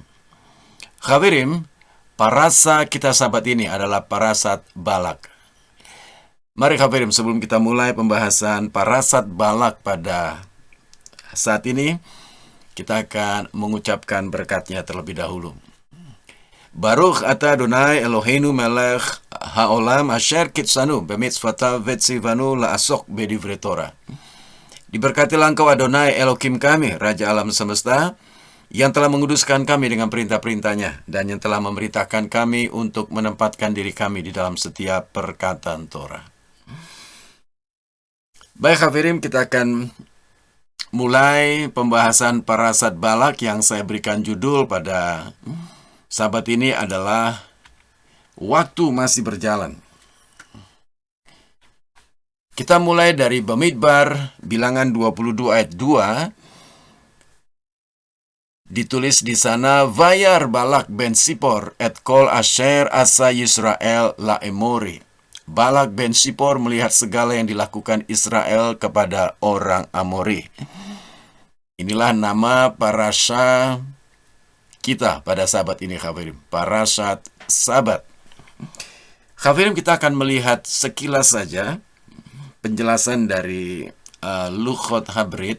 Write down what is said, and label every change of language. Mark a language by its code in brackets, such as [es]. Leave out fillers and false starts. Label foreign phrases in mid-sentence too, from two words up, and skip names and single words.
[id] Khabirim, parasa kita sabat ini adalah parasat Balak. Mari Khabirim, sebelum kita mulai pembahasan parasat Balak pada saat ini, kita akan mengucapkan berkatnya terlebih dahulu. [he] ברוך אתה אדוני אלוהינו מלך העולם אשר קדשנו במצוותיו וצוונו לעסוק בדברי תורה. [id] Diberkatilah Engkau Adonai Elohim kami, Raja alam semesta, yang telah menguduskan kami dengan perintah-perintahnya dan yang telah memerintahkan kami untuk menempatkan diri kami di dalam setiap perkataan Torah. Baik Hafirim, kita akan mulai pembahasan parasat Balak yang saya berikan judul pada sabat ini adalah Waktu Masih Berjalan. Kita mulai dari Bamidbar, bilangan 22 ayat 2. Ditulis di sana, [he] וירא בלק בן צפור את כל אשר עשה ישראל לאמרי. [id] Balak ben Sipor melihat segala yang dilakukan Israel kepada orang Amori. Inilah nama parasha kita pada sabat ini, Khafirim. Parasat Sabat. Khafirim, kita akan melihat sekilas saja penjelasan dari Luchot Habrit.